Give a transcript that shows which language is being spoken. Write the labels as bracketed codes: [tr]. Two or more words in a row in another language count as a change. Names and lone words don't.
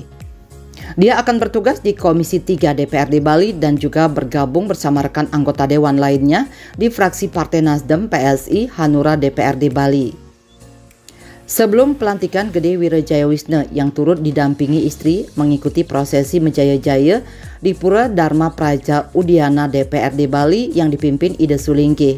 [id] Dia akan bertugas di Komisi 3 DPRD Bali dan juga bergabung bersama rekan anggota dewan lainnya di fraksi Partai Nasdem, PSI, Hanura DPRD Bali. Sebelum pelantikan Gede Wira Jayawisna yang turut didampingi istri mengikuti prosesi menjaya-jaya di Pura Dharma Praja Udiana DPRD Bali yang dipimpin Ida Sulingkih.